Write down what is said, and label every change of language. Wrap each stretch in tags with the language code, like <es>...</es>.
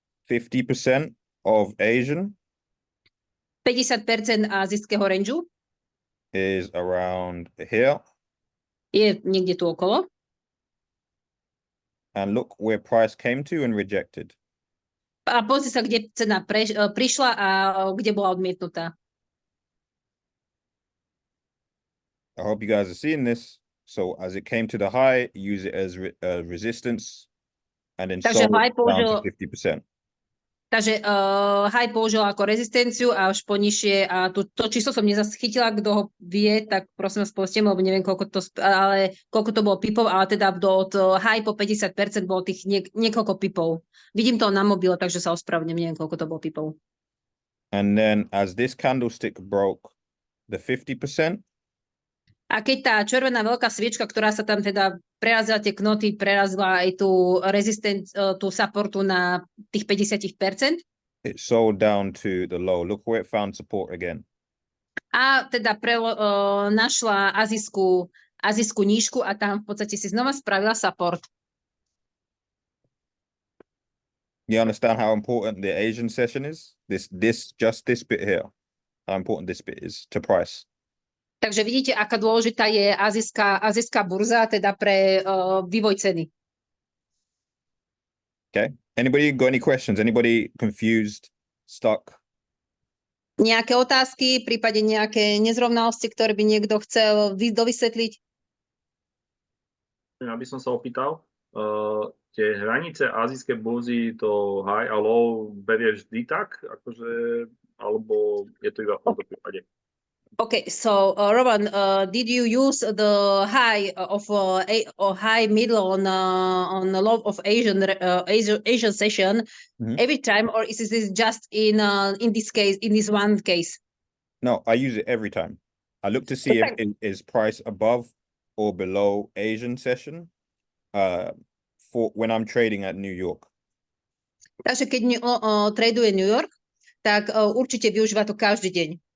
<en>50% of Asian</en> <sk>50% azijského rangeu</sk> <en>is around here.</en> <sk>Je niekde tu okolo.</sk> <en>And look where price came to and rejected.</en> <sk>A pozri sa, kde cena prišla a kde bola odmietnutá.</sk> <en>I hope you guys are seeing this. So as it came to the high, use it as resistance and then sold down to 50%.</en> <sk>Takže high použil ako rezistenciu a až po nižšie, a to číslo som nezachytila, kto ho vie, tak prosím vás povedzte, lebo neviem, koľko to bolo pipov, ale teda od high po 50% bolo tých niekoľko pipov. Vidím to na mobile, takže sa ospravedlňujem, neviem, koľko to bolo pipov.</sk> <en>And then as this candlestick broke the 50%,</en> <sk>a keď tá červená veľká sviečka, ktorá sa tam teda prerazila tie knoty, prerazila aj tú tú supportu na tých 50%.</sk> <en>It sold down to the low. Look where it found support again.</en> <sk>A teda našla azijskú nížku a tam v podstate si znova spravila support.</sk> <en>You understand how important the Asian session is? Just this bit here. How important this bit is to price.</en> <sk>Takže vidíte, aká dôležitá je azijská burza, teda pre vývoj ceny.</sk> <en>Okay. Anybody got any questions? Anybody confused, stuck?</en> <sk>Nejaké otázky, v prípade nejaké nezrovnalosti, ktoré by niekto chcel dovysvetliť? Ja by som sa opýtal, tie hranice azijskej burzy, to high a low berie vždy tak, akože, alebo je to iba v tomto prípade?</sk> <en>Okay, so Roman, did you use the high of high middle on the low of Asian session every time, or is this just in this case, in this one case? No, I use it every time. I look to see if it is price above or below Asian session for when I'm trading at New York.</en> <sk>Takže keď traduje New York, tak určite využíva to každý deň.</sk>